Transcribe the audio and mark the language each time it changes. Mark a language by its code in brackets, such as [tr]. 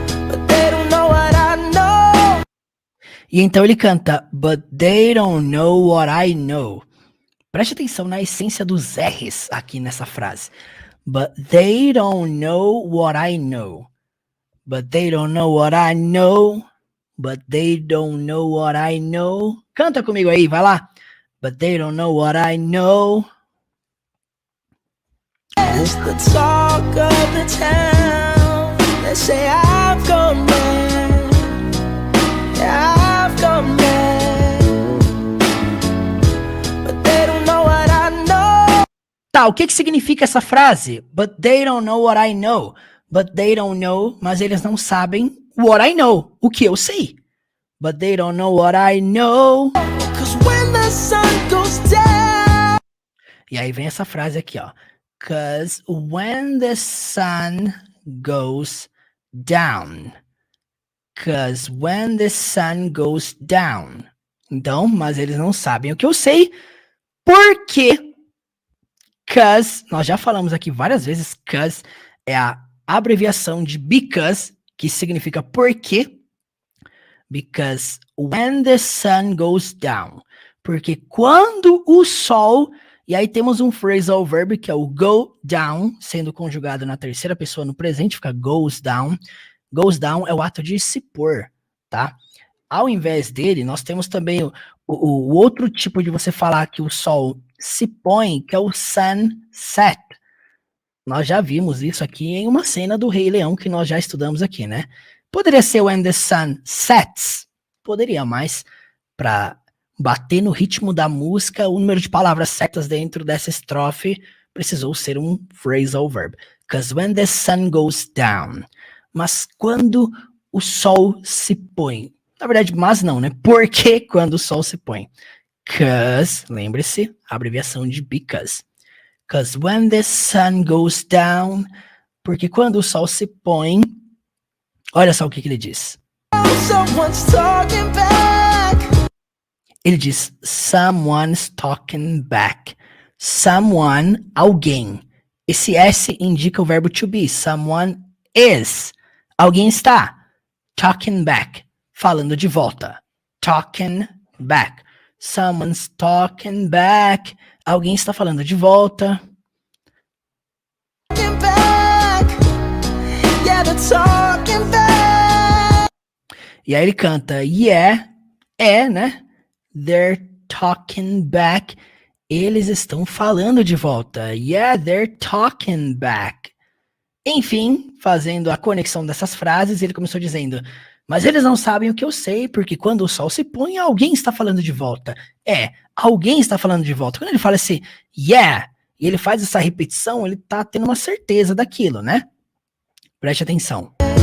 [en] But they don't know what I know. [pt] E então ele canta, [en] but they don't know what I know. [pt] Preste atenção na essência dos R's aqui nessa frase. [en] But they don't know what I know. But they don't know what I know. But they don't know what I know. [pt] Canta comigo aí, vai lá. [en] But they don't know what I know. It's the talk of the town. They say I've gone mad. I've gone mad. But they don't know what I know. [pt] Tá, o que significa essa frase? [en] But they don't know what I know. But they don't know, [pt] mas eles não sabem [en] what I know, [pt] o que eu sei. [en] But they don't know what I know. 'Cause when the sun goes down. [pt] E aí vem essa frase aqui, ó. [en] 'Cause when the sun goes down. 'Cause when the sun goes down. [pt] Então, mas eles não sabem o que eu sei. Por quê? 'Cause, nós já falamos aqui várias vezes, 'cause é a abreviação de because, que significa porque. [en] Because when the sun goes down. [pt] Porque quando o sol... E aí temos um phrasal verb que é o go down, sendo conjugado na terceira pessoa no presente, fica goes down. Goes down é o ato de se pôr, tá? Ao invés dele, nós temos também o outro tipo de você falar que o sol se põe, que é o sunset. Nós já vimos isso aqui em uma cena do Rei Leão que nós já estudamos aqui, né? Poderia ser [en] when the sun sets. [pt] Poderia, mas para bater no ritmo da música, o número de palavras certas dentro dessa estrofe precisou ser um phrasal verb. [en] 'Cause when the sun goes down. [pt] Mas quando o sol se põe. Na verdade, mas não, né? Por que quando o sol se põe? 'Cause, lembre-se, abreviação de because. [en] 'Cause when the sun goes down. [pt] Porque quando o sol se põe. Olha só o que ele diz. [en] Someone's talking back. [pt] Ele diz, [en] someone's talking back. Someone, alguém. [pt] Esse S indica o verbo to be. [en] Someone is. [pt] Alguém está. [en] Talking back. [pt] Falando de volta. [en] Talking back. Someone's talking back. [pt] Alguém está falando de volta. [en] Talking back. Yeah, they're talking back. [pt] E aí ele canta, yeah, né? [en] They're talking back. [pt] Eles estão falando de volta. [en] Yeah, they're talking back. [pt] Enfim, fazendo a conexão dessas frases, ele começou dizendo, mas eles não sabem o que eu sei, porque quando o sol se põe, alguém está falando de volta. Alguém está falando de volta. Quando ele fala assim, yeah, e ele faz essa repetição, ele está tendo uma certeza daquilo, né? Preste atenção.